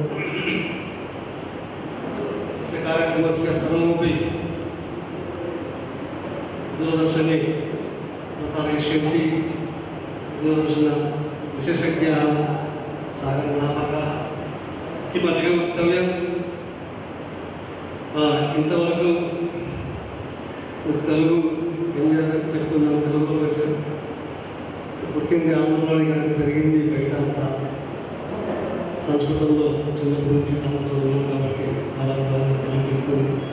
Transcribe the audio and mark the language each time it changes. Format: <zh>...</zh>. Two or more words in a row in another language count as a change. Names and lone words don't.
<sa>अस्य कार्यक्रमस्य सर्वमपि दूरदर्शने प्रसारयिष्यन्ति दूरदर्शन विशेषज्ञाः सागरनामकाः। किमधिकं वक्तव्यं</sa> <te>ఇంతవరకు తెలుగు చెప్తున్నాను, తెలుగులో వచ్చాను. పుట్టింది ఆంధ్రలోని కానీ పెరిగింది బయట అంతా సంస్కృతంలో చిన్నప్పటి నుంచి ఆంధ్రలో ఉన్నాం కాబట్టి అలా చెప్తుంది.</te>